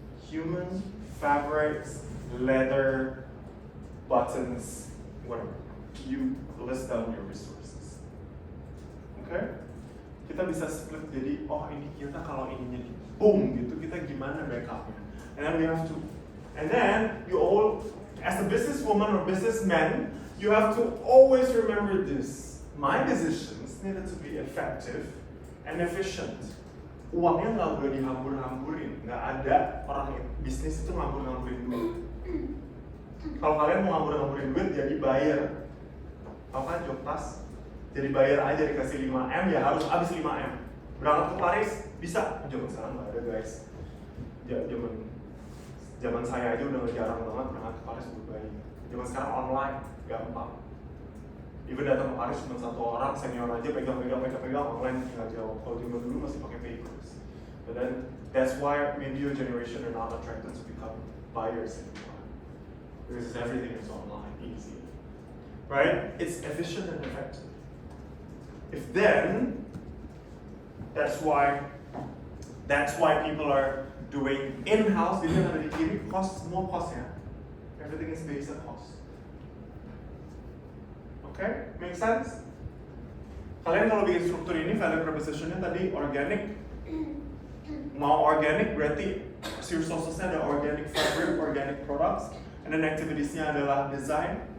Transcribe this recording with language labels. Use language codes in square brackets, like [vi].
[en] Human, fabrics, leather, buttons, whatever. You list down your resources. Okay? [id] Kita bisa split jadi, oh ini kita kalau ininya di boom gitu, kita gimana backupnya. [en] And then you all, as a businesswoman or businessman, you have to always remember this. My decisions needed to be effective and efficient. [id] Uangnya nggak boleh dihambur-hamburin. Nggak ada orang bisnis itu ngambur-ngamburin duit. Kalau kalian mau ngambur-ngamburin duit, jadi buyer. Tahu kan Joktas? Jadi bayar aja dikasih 5M, ya harus habis 5M. Berangkat ke Paris, bisa. Zaman sekarang nggak ada, guys. Zaman saya aja udah jarang banget berangkat ke Paris buat bayi. Zaman sekarang online, gampang. [en] Even [id] datang ke Paris cuma satu orang, senior aja pegang online tinggal jawab. Kalau zaman dulu masih pakai papers. [en] But then that's why maybe your generation are not attracted to become buyers anymore. Because everything is online, easy. Right? It's efficient and effective. If then, that's why people are doing in-house. [id] Jadi yang ada di kiri semua cost-nya. [en] Everything is based on cost. Okay, make sense? [id] Kalian kalau bikin struktur ini, value proposition-nya tadi organic. Mau organic berarti resources-nya ada [en] organic fabric, organic products, and then [id] activities-nya adalah design.